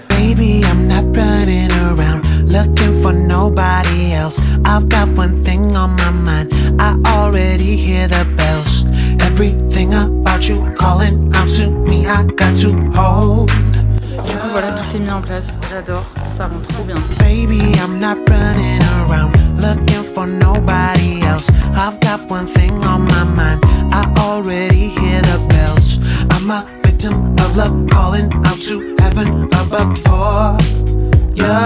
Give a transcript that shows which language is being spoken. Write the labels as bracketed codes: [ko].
[en] Baby, I'm not running around looking for nobody else. I've got one thing on my mind. I already hear the bells. Everything about you calling out to me. I got to hold. [fr] Du coup voilà, tout est mis en place. J'adore, ça rend trop bien. [en] Baby, I'm not running around looking for nobody else. I've got one thing on my mind. I already hear the bells. I'm a victim of love calling out to heaven above for you.